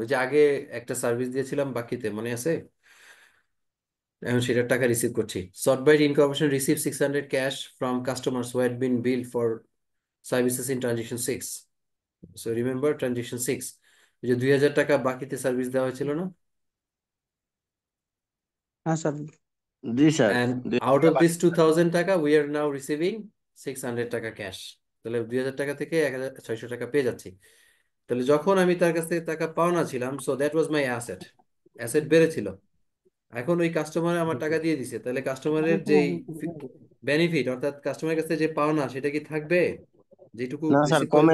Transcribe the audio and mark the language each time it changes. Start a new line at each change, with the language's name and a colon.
Bangla: ওই যে আগে একটা সার্ভিস দিয়েছিলাম বাকিতে, মনে আছে? এখন সেটার টাকা রিসিভ করছি।
English: Softbyte incorporation receive 600 cash from customers who had been bill for services in transaction 6।
Bangla: So remember transaction 6, ওই যে 2000 টাকা বাকিতে সার্ভিস দেওয়া হয়েছিল না? হ্যাঁ sir. G sir.
English: And 2000 out
Bangla: টাকা
English: of
Bangla: বাকি।
English: this 2000 টাকা we are now receiving 600 টাকা cash.
Bangla: তাহলে 2000 টাকা থেকে 1600 টাকা পেয়ে যাচ্ছি। তাহলে যখন আমি তার কাছ থেকে টাকা পাওনা ছিলাম,
English: so that was my asset,
Bangla: asset বেড়েছিল। এখন ওই কাস্টমার আমার টাকা দিয়ে দিছে, তাহলে কাস্টমারের যে বেনিফিট অর্থাৎ কাস্টমারের কাছে যে পাওনা সেটা কি থাকবে যেটুকু না স্যার, রিসিভ করে কমে